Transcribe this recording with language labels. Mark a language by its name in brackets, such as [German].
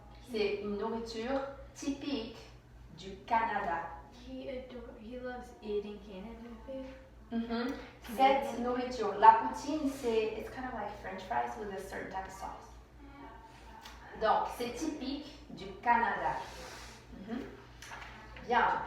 [French] C'est une nourriture typique du Canada. [English] He loves eating Canadian food. Mhm. [French] Cette nourriture, la poutine, [English] it's kind of like French fries with a certain type of sauce. [French] Donc, c'est typique du Canada. Mhm. Bien.